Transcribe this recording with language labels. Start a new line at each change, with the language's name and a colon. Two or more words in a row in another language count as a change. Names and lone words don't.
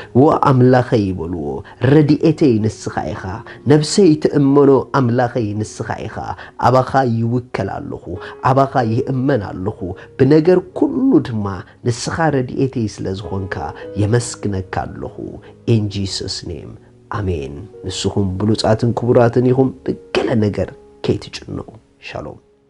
Tigrinya: ወኣምላኸይ ይበልዎ ረድኤተይ ንስኻ ኢኻ ነብሰይ ትእመኖ ኣምላኸይ ንስኻ ኢኻ ኣባኻ ይውከል ኣለኹ ኣባኻ ይእመን ኣለኹ ብነገር ኩሉ ድማ ንስኻ ረድኤተይ ስለዝኾንካ የመስግነካ ኣለኹ
English: in Jesus name
Tigrinya: አሜን ንስኹም ብሉጻትን ክቡራትን ኢኹም ብገለ ነገር ከይትጭነቁ ሻሎም